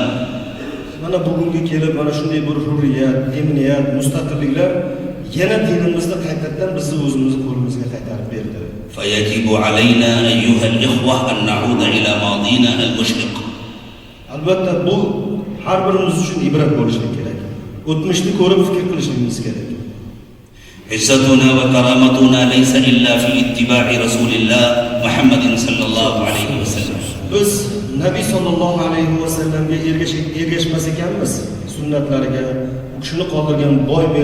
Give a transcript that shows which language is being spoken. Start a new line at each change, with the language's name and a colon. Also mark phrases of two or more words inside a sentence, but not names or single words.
Uzbek: Mana bugunga kelib mana shunday bir hurriyat, emniyat, mustaqilliklar yana dinimizni qaytadan bizni o'zimizni qo'limizga qaytarib berdi.
Arabic: فيجب علينا أيها الإخوة أن نعود إلى ماضينا المشرق.
Uzbek: Albatta bu har birimiz uchun ibrat bo'lishi kerak. O'tmishni ko'rib fikr qilishimiz kerak.
Arabic: عزتنا وكرامتنا ليس إلا في اتباع رسول الله محمد صلى الله عليه وسلم.
Uzbek: Biz Nabiy sallallohu alayhi va sallamga ergashmas ekanmiz, sunnatlariga, u kishini qoldirgan boy